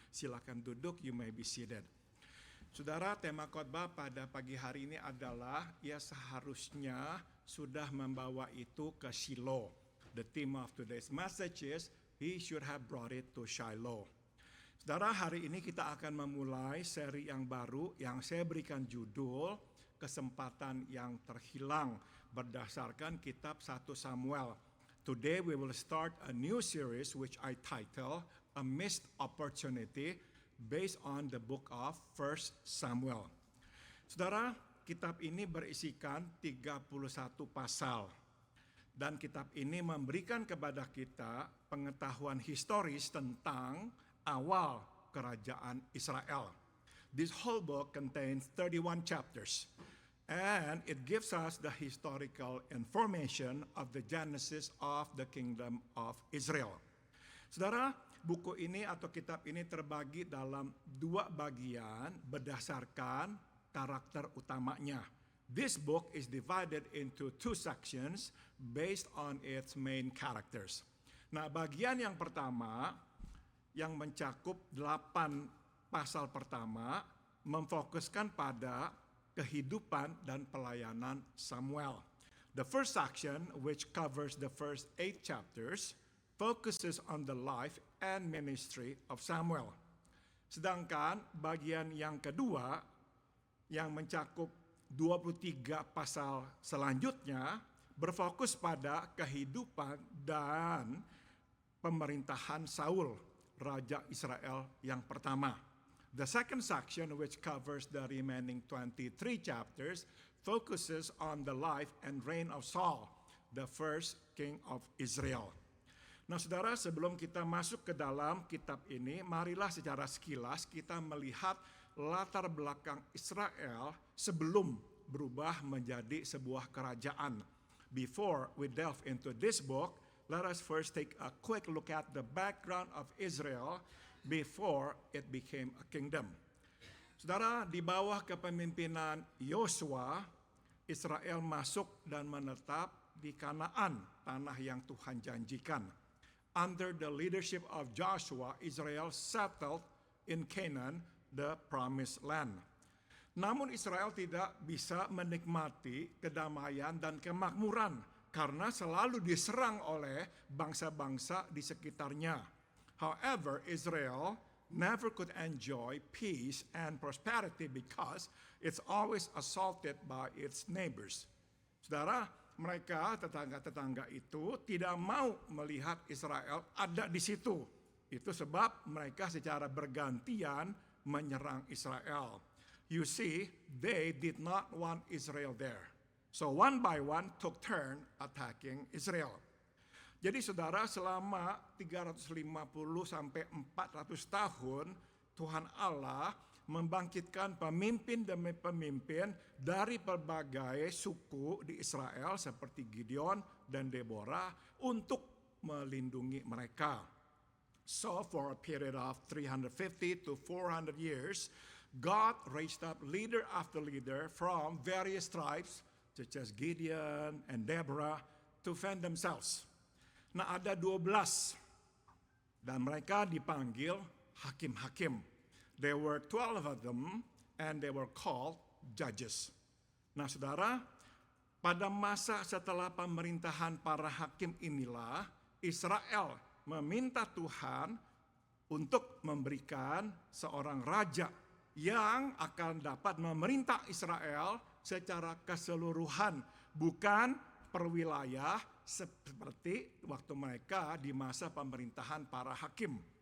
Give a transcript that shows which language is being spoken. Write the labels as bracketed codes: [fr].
[id] Silakan duduk, [en] you may be seated. [id] Saudara, tema khotbah pada pagi hari ini adalah ia seharusnya sudah membawa itu ke Shiloh. [en] The theme of today's message is he should have brought it to Shiloh. [id] Saudara, hari ini kita akan memulai seri yang baru yang saya berikan judul Kesempatan yang Terhilang berdasarkan kitab 1 Samuel. [en] Today we will start a new series which I title A Missed Opportunity based on the book of 1 Samuel. [id] Saudara, kitab ini berisikan 31 pasal. Dan kitab ini memberikan kepada kita pengetahuan historis tentang awal kerajaan Israel. [en] This whole book contains 31 chapters. And it gives us the historical information of the genesis of the kingdom of Israel. [id] Saudara, buku ini atau kitab ini terbagi dalam 2 bagian berdasarkan karakter utamanya. [en] This book is divided into 2 sections based on its main characters. [id] Nah, bagian yang pertama yang mencakup 8 pasal pertama memfokuskan pada kehidupan dan pelayanan Samuel. [en] The first section, which covers the first 8 chapters, focuses on the life and ministry of Samuel. [id] Sedangkan bagian yang kedua yang mencakup 23 pasal selanjutnya berfokus pada kehidupan dan pemerintahan Saul, Raja Israel yang pertama. [en] The second section, which covers the remaining 23 chapters, focuses on the life and reign of Saul, the first king of Israel. [id] Nah, saudara, sebelum kita masuk ke dalam kitab ini, marilah secara sekilas kita melihat latar belakang Israel sebelum berubah menjadi sebuah kerajaan. [en] Before we delve into this book, let us first take a quick look at the background of Israel before it became a kingdom. [id] Saudara, di bawah kepemimpinan Yosua, Israel masuk dan menetap di Kanaan, tanah yang Tuhan janjikan. [en] Under the leadership of Joshua, Israel settled in Canaan, the promised land. [id] Namun Israel tidak bisa menikmati kedamaian dan kemakmuran karena selalu diserang oleh bangsa-bangsa di sekitarnya. [en] However, Israel never could enjoy peace and prosperity because it's always assaulted by its neighbors. [id] Saudara, mereka tetangga-tetangga itu tidak mau melihat Israel ada di situ. Itu sebab mereka secara bergantian menyerang Israel. [en] You see, they did not want Israel there. So one by one took turn attacking Israel. [id] Jadi saudara, selama 350 sampai 400 tahun Tuhan Allah membangkitkan pemimpin demi pemimpin dari berbagai suku di Israel seperti Gideon dan Deborah untuk melindungi mereka. [en] So for a period of 350 to 400 years, God raised up leader after leader from various tribes such as Gideon and Deborah to defend themselves. [id] Nah, ada 12 dan mereka dipanggil hakim-hakim. [en] There were 12 of them and they were called judges. [id] Nah, saudara, pada masa setelah pemerintahan para hakim inilah Israel meminta Tuhan untuk memberikan seorang raja yang akan dapat memerintah Israel secara keseluruhan, bukan per wilayah seperti waktu mereka di masa pemerintahan para hakim.